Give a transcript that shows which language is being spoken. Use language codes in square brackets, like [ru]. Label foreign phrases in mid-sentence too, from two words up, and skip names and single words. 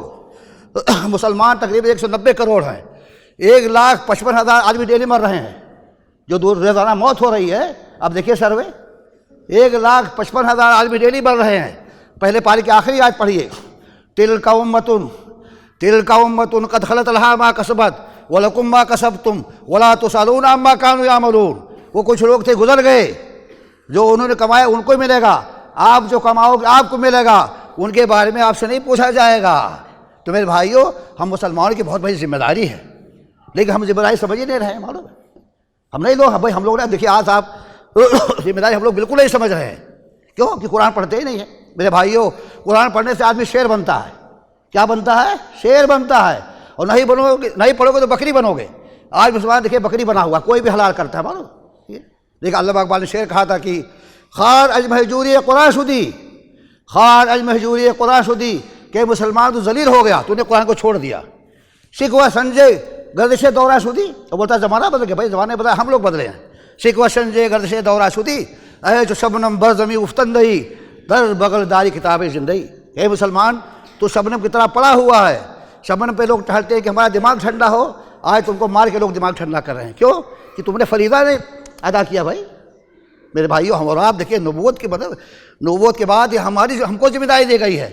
[ur] مسلمان تقریباً 190 کروڑ ہیں. 1,55,000 آدمی ڈیلی مر رہے ہیں, جو روزانہ موت ہو رہی ہے. اب دیکھیے سروے, 1,55,000 آدمی ڈیلی مر رہے ہیں. پہلے پاری کی آخری آیت پڑھیے, [ar] تلک امۃ قد خلت لہا ما کسبت ولکم ما کسبتم ولا تسألون عما کانوا یعملون. [ur] وہ کچھ لوگ تھے گزر گئے, جو انہوں نے کمایا ان کو ملے گا, آپ جو کماؤ گے آپ کو ملے گا, ان کے بارے میں آپ سے نہیں پوچھا جائے گا. تو میرے بھائیوں, ہم مسلمانوں کی بہت بڑی ذمہ داری ہے, لیکن ہم ذمہ داری سمجھ ہی نہیں رہے ہیں. معلوم ہے, ہم نہیں لوگ بھائی, ہم لوگ نا دیکھیے آج آپ ذمہ داری ہم لوگ بالکل نہیں سمجھ رہے ہیں. کیوں کہ قرآن پڑھتے ہی نہیں ہیں. میرے بھائیوں, قرآن پڑھنے سے آدمی شیر بنتا ہے. کیا بنتا ہے؟ شیر بنتا ہے. اور نہیں پڑھو گے تو بکری بنو گے. آج مسلمان دیکھیے بکری بنا ہوا, کوئی بھی حلال کرتا ہے. معلوم دیکھیں اللہ اقبال نے شعر کہا تھا کہ [fa] خار از مہجوری قرآن شدی, خار از مہجوری قرآن شدی, [ur] کہ مسلمان تو ذلیل ہو گیا, تو نے قرآن کو چھوڑ دیا. [fa] شکوہ سنجے گردش دورہ شدی, [ur] تو بولتا زمانہ بدل گیا. بھائی زمانے بدلا, ہم لوگ بدلے ہیں. [fa] شکوہ سنجے گردش دورہ شدی, اے جو شبنم برزمی افتندئی در بغل داری کتاب زندگی. [ur] اے مسلمان, تو شبنم کی طرح پڑا ہوا ہے. شبنم پہ لوگ ٹہلتے ہیں کہ ہمارا دماغ ٹھنڈا ہو, آج تم کو مار کے لوگ دماغ ٹھنڈا کر رہے ہیں. کیوں کہ تم نے فریضہ نہیں ادا کیا. بھائی میرے بھائیو, ہم اور آپ دیکھیے نبوت کے بعد یہ ہم کو ذمہ داری دی گئی ہے.